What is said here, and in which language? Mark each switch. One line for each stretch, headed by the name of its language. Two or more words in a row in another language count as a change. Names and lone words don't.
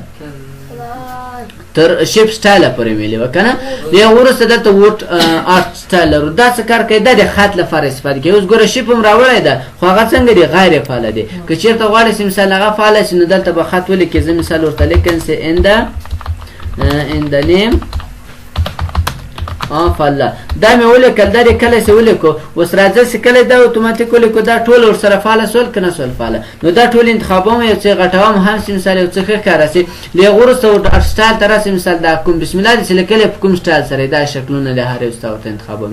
Pashto: تر
English: shape style
Pashto: پورې ویلې وه که نه. د هغه وروسته دلته
English: word art style
Pashto: لرو. دا څه کار کوي؟ دا د خط لپاره استفاده کوي. اوس ګوره شیپ هم راوړی ده خو هغه څنګه دی؟ غیر فعاله دی. که چېرته غواړئ چې مثال هغه فعاله شي نو دلته به خط ولیکئ. زه مثال ورته لیکم چې
English: in the name of Allah.
Pashto: دا مې ولیکل. دا دې کله چې ولیکو اوس راځه چې کله دا اتوماتیک ولیکو دا ټول ورسره فعاله شول که نه شول فعاله. نو دا ټول انتخابوم یو څه غټوم هم چې مثال یو څه ښه ښکاره شي. له هغه وروسته سټایل ته راسي. مثال دا کوم
Arabic: بسم الله
Pashto: دې چې لیکلی په کوم سټایل سره دا شکلونه له هر یو ستا ورته انتخابوم.